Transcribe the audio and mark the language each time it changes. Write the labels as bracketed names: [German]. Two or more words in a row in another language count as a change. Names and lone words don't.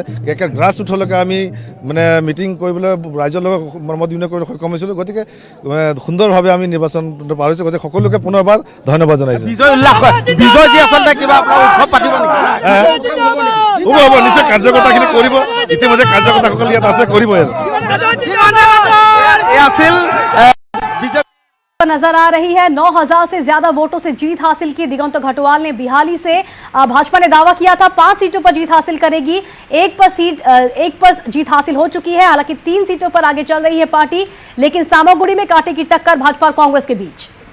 [Assamese] একে গ্ৰাছ ৰুটলৈকে আমি মানে মিটিং কৰিবলৈ ৰাইজৰ লগত মত বিনিময় কৰিবলৈ সক্ষম হৈছিলোঁ। গতিকে সুন্দৰভাৱে আমি নিৰ্বাচন পাৰ হৈছোঁ। গতিকে সকলোকে পুনৰবাৰ ধন্যবাদ জনাইছোঁ। হ'ব নিশ্চয় কাৰ্যকৰ্তাখিনি কৰিব, ইতিমধ্যে কাৰ্যকৰ্তাসকল ইয়াত আছে, কৰিবই। [Hindi] नजर आ रही है 9000 से ज्यादा वोटों से जीत हासिल की दिगंत घटवाल ने बिहाली से। भाजपा ने दावा किया था 5 सीटों पर जीत हासिल करेगी, एक पर जीत हासिल हो चुकी है। हालांकि 3 सीटों पर आगे चल रही है पार्टी, लेकिन सामागुड़ी में कांटे की टक्कर भाजपा और कांग्रेस के बीच।